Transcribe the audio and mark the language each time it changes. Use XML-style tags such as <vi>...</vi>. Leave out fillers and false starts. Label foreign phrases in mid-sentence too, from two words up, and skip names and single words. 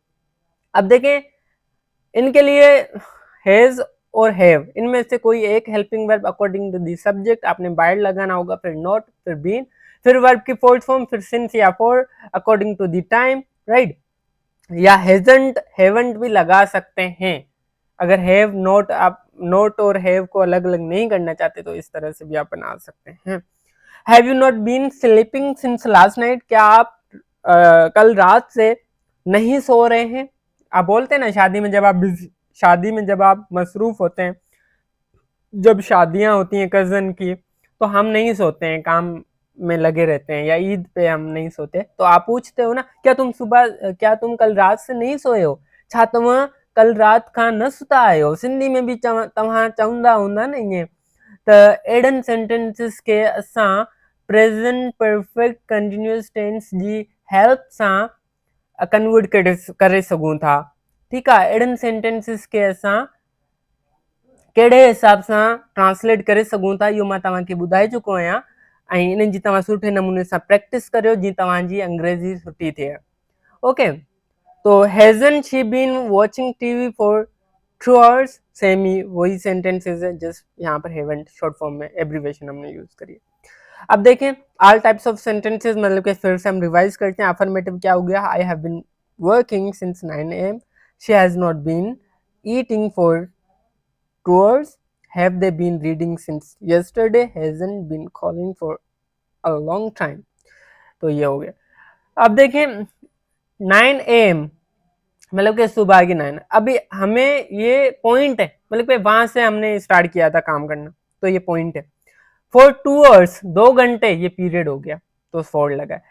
<ur>اب دیکھیں، ان کے لیے ہیز اور ہیو، ان میں سے کوئی ایک</ur> <en>helping verb according to the subject,</en> <ur>آپ نے بائیڈ لگانا ہوگا، پھر ناٹ، پھر بین، پھر ورب کی</ur> <en>fourth form,</en> <ur>پھر سنس یا فار</ur> <en>according to the time, right?</en> <ur>یا</ur> <en>hasn't haven't</en> <ur>بھی لگا سکتے ہیں۔ اگر</ur> <en>have not,</en> <ur>آپ ناٹ اور ہیو کو الگ الگ نہیں کرنا چاہتے تو اس طرح سے بھی آپ بنا سکتے ہیں.</ur> <en>have you not been sleeping since last night,</en> <ur>کیا آپ کل رات سے نہیں سو رہے ہیں? آپ بولتے ہیں نا شادی میں جب آپ مصروف ہوتے ہیں، جب شادیاں ہوتی ہیں کزن کی، تو ہم نہیں سوتے ہیں، کام میں لگے رہتے ہیں، یا عید پہ ہم نہیں سوتے، تو آپ پوچھتے ہو نا، کیا تم کل رات سے نہیں سوئے ہو?</ur> <sd>छा तव्हां कल रात खां न सुता आहियो? सिंधी में भी तव्हां चवंदा हूंदा न ईअं। त अहिड़नि सेंटेंसिस खे असां</sd> <en>present perfect continuous tense</en> <sd>जी हेल्प सां कन्वर्ट करे सघूं था, ठीकु आहे? अहिड़नि सेंटेंसिस खे असां कहिड़े हिसाब सां ट्रांसलेट करे सघूं था, इहो मां तव्हांखे ॿुधाए चुको आहियां, ऐं इन्हनि जी तव्हां सुठे नमूने सां प्रैक्टिस करियो जीअं तव्हांजी अंग्रेज़ी सुठी थिए, ओके?</sd> <ur>تو</ur> <en>hasn't she been watching TV for 2 hours,</en> <ur>سیم ہی وہی سینٹینسز ہے، جسٹ یہاں پر</ur> <en>haven't short form</en> <ur>میں ایبریویشن ہم نے یوز کری ہے. اب دیکھیں,</ur> <en>all types of sentences,</en> <ur>مطلب کہ پھر سے ہم ریوائز کرتے ہیں. افرمیٹو کیا ہو گیا?</ur> <en>I have been working since 9 AM, she has not been eating for 2 hours, have they been reading since yesterday, hasn't been calling for a long time,</en> <ur>تو یہ ہو گیا. اب دیکھیں 9 AM مطلب کہ صبح کی 9، ابھی ہمیں یہ پوائنٹ ہے، مطلب کہ وہاں سے ہم نے سٹارٹ کیا تھا کام کرنا، تو یہ پوائنٹ ہے.</ur> <en>for 2 hours</en> <ur>2 گھنٹے، یہ پیریڈ ہو گیا تو فار لگا ہے.</ur>